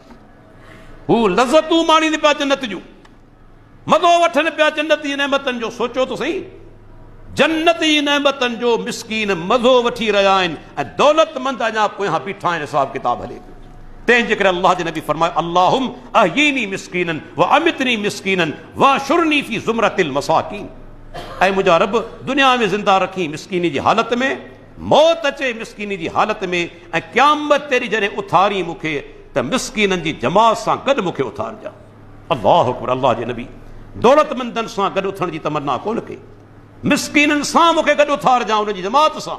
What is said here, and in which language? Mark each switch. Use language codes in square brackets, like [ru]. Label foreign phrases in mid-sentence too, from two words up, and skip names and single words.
[sd] हू लज़तूं माणीनि पिया जन्नत जूं, मज़ो वठनि पिया जन्नत जी नेमतनि जो। सोचो त सही, जन्नत जी नेमतनि जो मिस्कीन मज़ो वठी रहिया आहिनि ऐं दौलतमंद अञा पोयां बीठा आहिनि, हिसाब किताब हले पियो। तंहिंजे करे अल्लाह जे नबी फरमायो [ar] اللهم أحيني مسكينا وأمتني مسكينا واحشرني في زمرة المساكين. [sd] ऐं मुंहिंजा रब दुनिया में ज़िंदा रखी मिस्कीनी जी हालत में, मौत अचे मिस्कीनी जी हालत में, ऐं क़यामत तेरी जॾहिं उथारी मूंखे त मिस्कीननि जी जमात सां गॾु मूंखे उथारजा। [ar] الله أكبر. [sd] अल्लाह जे नबी दौलतमंदनि सां गॾु उथण जी तमन्ना कोन कई, मिस्कीननि सां मूंखे गॾु उथारजा, उनजी जमात सां।